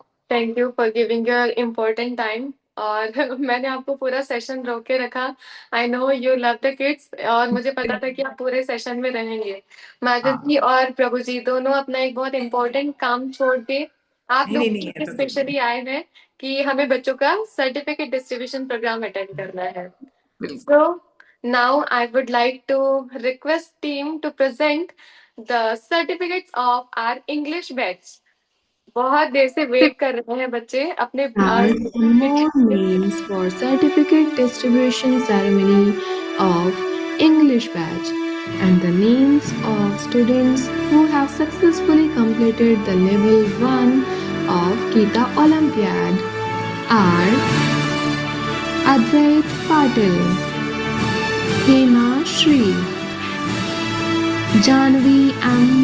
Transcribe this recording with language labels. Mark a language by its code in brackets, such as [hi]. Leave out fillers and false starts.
[en] Thank you for giving your important time. [hi] और मैंने आपको पूरा सेशन रोक के रखा। [en] I know you love the kids, [hi] और मुझे पता था कि आप पूरे सेशन में रहेंगे। माता जी और प्रभु जी दोनों अपना एक बहुत इम्पोर्टेंट काम छोड़ के आप लोग के स्पेशली आए हैं कि हमें बच्चों का सर्टिफिकेट डिस्ट्रीब्यूशन प्रोग्राम अटेंड करना है। [en] So now I would like to request team to present the certificates of our English batch. [hi] बहुत देर से वेट कर रहे हैं बच्चे अपने [en] names for certificate distribution ceremony of English batch, and the names of students who have successfully completed the level 1 of Gita Olympiad are Advait Patil, Hema Shri, Janvi M.